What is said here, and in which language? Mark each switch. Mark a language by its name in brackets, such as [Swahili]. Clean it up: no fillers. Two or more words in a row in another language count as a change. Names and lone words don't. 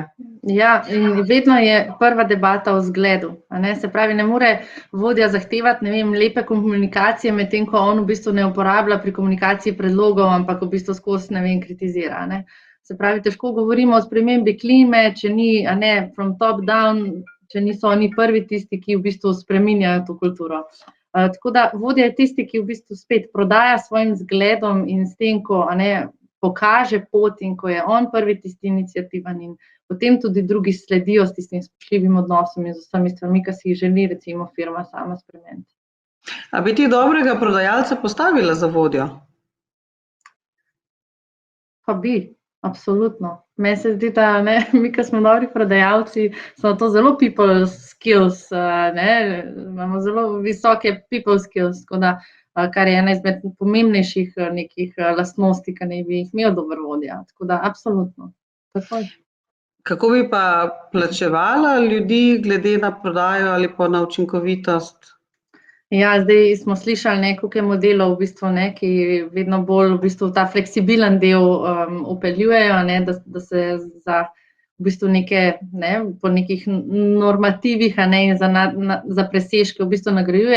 [Slovenian] Ja, in vedno je prva debata o zgledu, se pravi, ne more vodja zahtevati, ne vem, lepe komunikacije, medtem ko on v bistvu ne uporablja pri komunikaciji predlogov, ampak v bistvu skozi, ne vem, kritizira, ne. Se pravi, težko govorimo o spremembi klime, če ni, a ne, [English] from top down, [Slovenian] če niso oni prvi tisti, ki v bistvu spreminjajo to kulturo. Tako da vodja je tisti, ki v bistvu spet prodaja svojim zgledom in s tem, ko pokaže pot in ko je on prvi tisti iniciativen in potem tudi drugi sledijo s tistim spoštljivim odnosom in z vsemi stvarmi, ki si jih želi recimo firma sama spremeniti. A bi ti dobrega prodajalca postavila za vodjo? Pa bi, absolutno. Meni se zdi, da mi, ki smo dobri prodajalci, smo to zelo [English] people skills, [Slovenian] imamo zelo visoke [English] people skills, [Slovenian] tako da, kar je ena izmed pomembnejših nekih lastnosti, ki naj bi jih imel dober vodja. Tako da, absolutno. Takoj. Kako bi pa plačevala ljudi glede na prodajo ali pa na učinkovitost? Ja, zdaj smo slišali, koliko je modelov, v bistvu, ki vedno bolj v bistvu ta fleksibilen del vpeljujejo, da se za v bistvu po nekih normativih in za presežke v bistvu nagrajuje.